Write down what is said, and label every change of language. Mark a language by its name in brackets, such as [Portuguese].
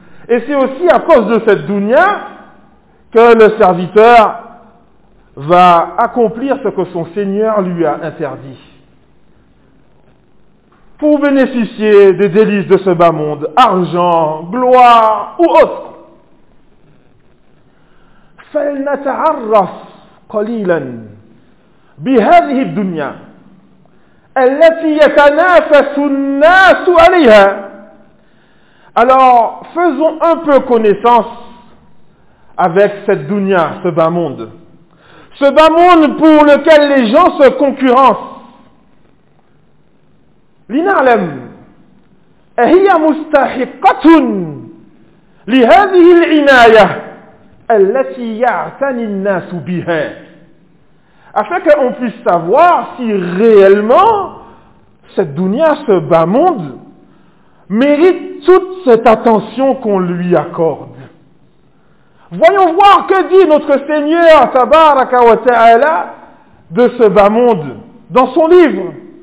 [French] Et c'est aussi à cause de cette dunya que le serviteur va accomplir ce que son Seigneur lui a interdit. Pour bénéficier des délices de ce bas monde, argent, gloire ou autre. [Arabic] فلنتعرف قليلا بهذه الدنيا التي يتنافس الناس عليها. [French] Alors, faisons un peu connaissance avec cette dunya, ce bas monde. Ce bas monde pour lequel les gens se concurrencent. [Arabic] لنعلم أهي مستحقة لهذه العناية التي يعتني الناس بها. [French] Afin qu'on puisse savoir si réellement cette dunya, ce bas monde, mérite toute cette attention qu'on lui accorde. Voyons voir que dit notre Seigneur Tabaraka wa Ta'ala de ce bas monde dans son livre.